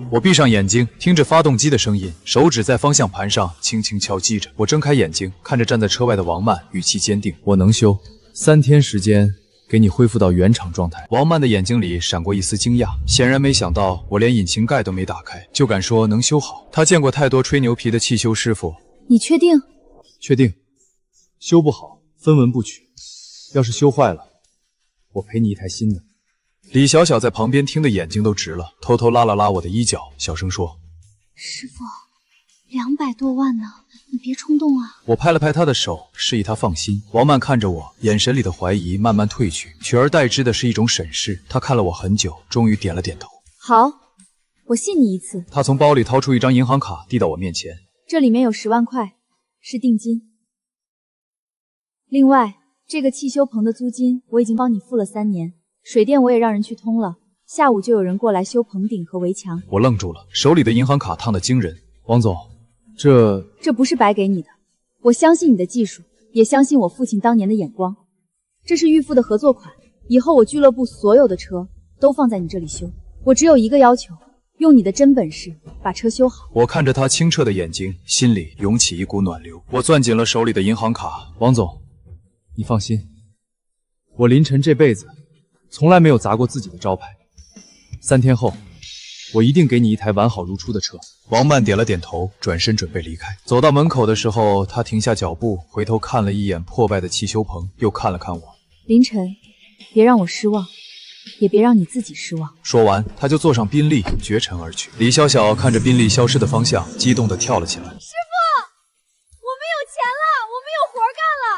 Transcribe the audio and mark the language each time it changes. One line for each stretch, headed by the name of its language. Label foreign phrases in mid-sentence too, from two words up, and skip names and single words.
Chinese: 我閉上眼睛，聽着發動機的聲音，手指在方向盤上輕輕敲擊着。我睜開眼睛，看着站在車外的王曼，語氣堅定：“我能修，3天時間給你恢復到原廠狀態。” 王曼的眼睛裡閃過一絲驚訝，顯然沒想到我連引擎蓋都沒打開，就敢說能修好。他見過太多吹牛皮的汽修師傅。你確定？ 確定。修不好，分文不取。要是修壞了，我賠你一台新的。李小小在旁邊聽得眼睛都直了，偷偷拉了拉我的衣角，小聲說：“師傅，200多萬呢，你你別衝動啊！我拍了拍他的手，示意他放心。王曼看着我，眼神裡的懷疑慢慢褪去，取而代之的是一種審視。他看了我很久，終於點了點頭。好，我信你一次。他從包裡掏出一張銀行卡，遞到我面前。這裡面有10萬塊，是定金。另外，這個汽修棚的租金我已經幫你付了3年，水電我也讓人去通了，下午就有人過來修棚頂和圍牆。我愣住了，手裡的銀行卡燙得驚人。王總，這不是白給你的，我相信你的技術，也相信我父親當年的眼光。這是預付的合作款，以後我俱樂部所有的車都放在你這裡修，我只有一個要求，用你的真本事把車修好。我看着他清澈的眼睛，心裡湧起一股暖流。我攥緊了手裡的銀行卡。王總，你放心，我林晨這輩子從來沒有砸過自己的招牌。3天後，我一定給你一台完好如初的車。王曼點了點頭，轉身準備離開。走到門口的時候，他停下腳步，回頭看了一眼破敗的汽修棚，又看了看我。林晨，別讓我失望，也別讓你自己失望。說完，他就坐上賓利，絕塵而去。李小小看着賓利消失的方向，激動地跳了起來。師傅，我們有錢了，我們有活幹了！